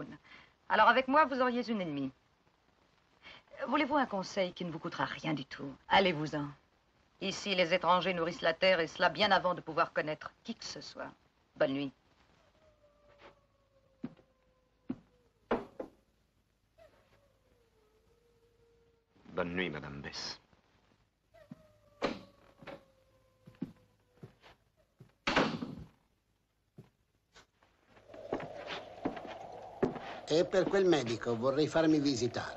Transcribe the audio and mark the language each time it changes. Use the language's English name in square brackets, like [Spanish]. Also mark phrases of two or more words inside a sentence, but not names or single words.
[French] Alors avec moi, vous auriez une ennemie. Voulez-vous un conseil qui ne vous coûtera rien du tout? Allez-vous-en. Ici, les étrangers nourrissent la terre et cela bien avant de pouvoir connaître qui que ce soit. Bonne nuit. Bonne nuit, Madame Bess. [Italian] E per quel medico vorrei farmi visitare.